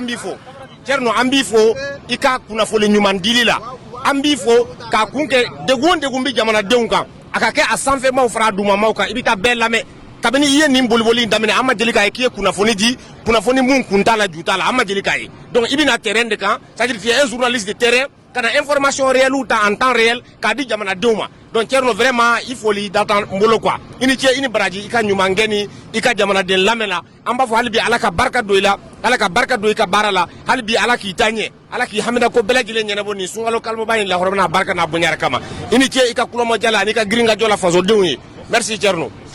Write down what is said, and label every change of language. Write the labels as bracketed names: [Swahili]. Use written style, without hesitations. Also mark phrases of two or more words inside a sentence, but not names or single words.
[Bambara] b'i fo Thierno an b'i fo i ka kunnafoni ɲuman dili la an b'i fo k'a kun kɛ degun bɛ jamanadenw kan a ka kɛ a sanfɛmaw fara a dugumamaw kan i bɛ ka bɛɛ lamɛn kabini i ye nin boliboli in daminɛ an ma deli k'a ye k'i ye kunnafoni di kunnafoni mun kun t'a la ju t'a la an ma deli k'a ye donc i bɛna terrain de kan [French] c'est-à-dire tu es un journaliste de terrain [Bambara] ka na [French] information réelle [Bambara] ta [French] en temps réel [Bambara] k'a di jamanadenw ma donc Thierno vraiment i foli data n bolo quoi i ni ce i ni baraji i ka ɲuman kɛ ni i ka jamanaden lamɛn la an b'a fɔ hali bi ala ka barika don i la ala ka barika don i ka baara la hali bi ala k'i ta ɲɛ ala k'i hamida ko bɛɛ lajɛlen ɲɛnabɔ nin sunkalo kaloba in lahɔrɔma n'a barika n'a bonya yɛrɛ kama i ni ce i ka kulomajala ani ka girin ka jɔ la fasodenw ye merci Thierno.